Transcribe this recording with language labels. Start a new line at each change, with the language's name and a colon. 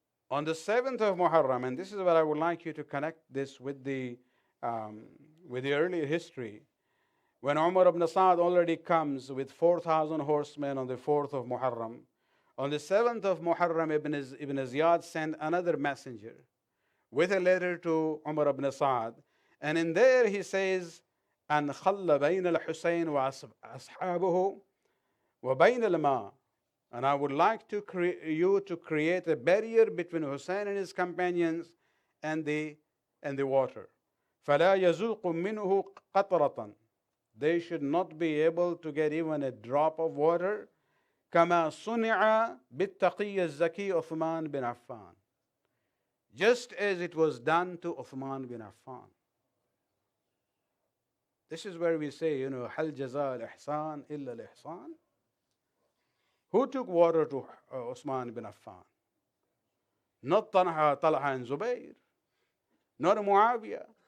English: On the 7th of Muharram, and this is what I would like you to connect this with the earlier history, when Umar ibn Sa'd already comes with 4,000 horsemen on the 4th of Muharram, on the 7th of Muharram, Ibn Ziyad sent another messenger with a letter to Umar ibn Sa'd, and in there he says,
Arabic: أن خل بين الحسين وأصحابه وبين الماء.
English: And I would like you to create a barrier between Hussein and his companions and the water.
Arabic: فلا يذوق منه قطرة.
English: They should not be able to get even a drop of water.
Arabic: كما صنع بالتقي الزكي عثمان بن عفان.
English: Just as it was done to Uthman bin Affan. This is where we say,
Arabic: هل جزاء الإحسان إلا الإحسان.
English: Who took water to Uthman bin Affan? Not Talha and Zubayr, not Muawiyah.